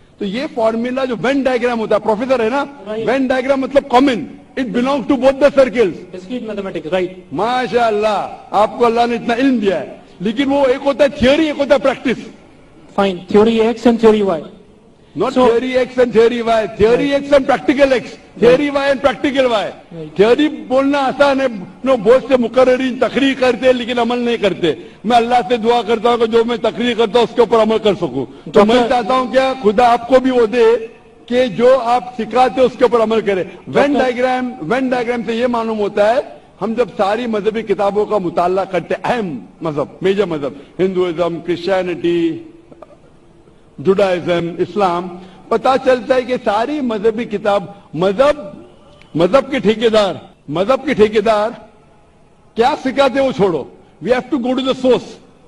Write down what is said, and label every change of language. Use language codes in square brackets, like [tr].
[hi] तो ये फॉर्मूला जो वेन डायग्राम होता है, प्रोफेसर है ना, [en] Right. Venn diagram मतलब common, it belongs to both the circles. Discrete mathematics, right. [hi] माशाअल्लाह, आपको अल्लाह ने इतना इल्म दिया है। लेकिन वो एक होता है थियोरी, एक होता है practice. [en] Fine, theory X and theory Y. Not So- theory X and theory Y, theory X and practical X, theory Y and practical Y. Right. [hi] Theory बोलना आसान है, नो बहुत से मुकर्रिरीन तकरीर करते हैं लेकिन अमल नहीं करते। मैं अल्लाह से दुआ करता हूँ कि जो मैं तकरीर करता हूँ उसके ऊपर अमल कर सकूं। तो मैं चाहता हूँ क्या खुदा आपको भी वो दे कि जो आप सिखाते हो उसके ऊपर अमल करें। वेन डायग्राम से ये मालूम होता है, हम जब सारी मजहबी किताबों का मुताला करते, अहम मजहब, मेजर मजहब, हिंदुइज्म, क्रिश्चियनिटी, जुडाइज्म, इस्लाम, पता चलता है कि सारी मजहबी किताब, मजहब के ठेकेदार क्या सिखाते वो छोड़ो, [en] We have to go to the source.